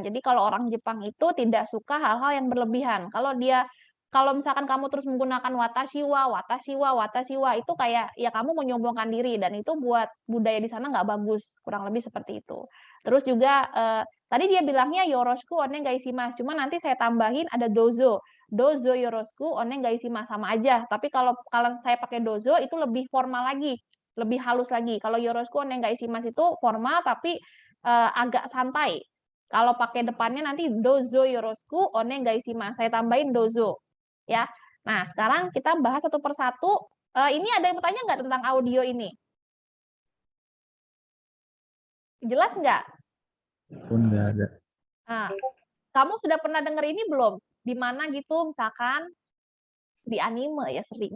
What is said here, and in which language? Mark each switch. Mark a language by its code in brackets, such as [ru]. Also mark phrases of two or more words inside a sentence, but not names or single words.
[id] Jadi kalau orang Jepang itu tidak suka hal-hal yang berlebihan. Kalau misalkan kamu terus menggunakan [ja] watashi wa [id] itu kayak ya kamu menyombongkan diri, dan itu buat budaya di sana nggak bagus, kurang lebih seperti itu. Terus juga tadi dia bilangnya [ja] yoroshiku onegaishimasu, [id] cuma nanti saya tambahin ada [ja] dozo yoroshiku onegaishimasu, [id] sama aja. Tapi kalau saya pakai dozo itu lebih formal lagi, lebih halus lagi. Kalau [ja] yoroshiku onegaishimasu [id] itu formal tapi agak santai. Kalau pakai depannya nanti [ja] dozo yoroshiku onegaishimasu. [id] Saya tambahin dozo. Ya. Nah, sekarang kita bahas satu persatu. Ini ada yang bertanya nggak tentang audio ini? Jelas nggak? Nggak ada. Nah, kamu sudah pernah dengar ini belum? Di mana gitu, misalkan di anime ya sering.